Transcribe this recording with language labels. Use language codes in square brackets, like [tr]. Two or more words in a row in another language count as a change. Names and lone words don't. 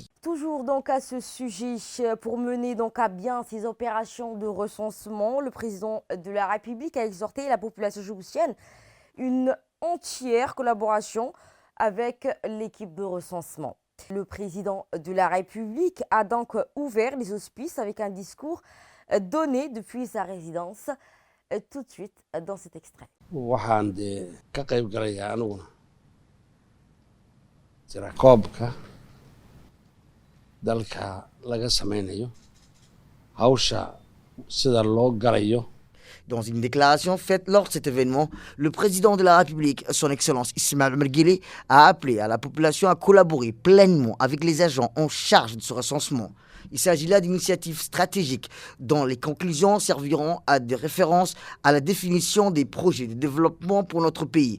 [fr] Toujours donc à ce sujet, pour mener donc à bien ces opérations de recensement, le président de la République a exhorté la population djiboutienne une entière collaboration avec l'équipe de recensement. Le président de la République a donc ouvert les auspices avec un discours donné depuis sa résidence, tout de suite dans cet extrait. [so] waxaan dee ka qayb galayaa aniguna tirakoobka dalka laga samaynayo hawsha sida loo galayo. [fr] Dans une déclaration faite lors de cet événement, le président de la République, son Excellence Ismaël Merguele, a appelé à la population à collaborer pleinement avec les agents en charge de ce recensement. Il s'agit là d'initiatives stratégiques dont les conclusions serviront à des références à la définition des projets de développement pour notre pays.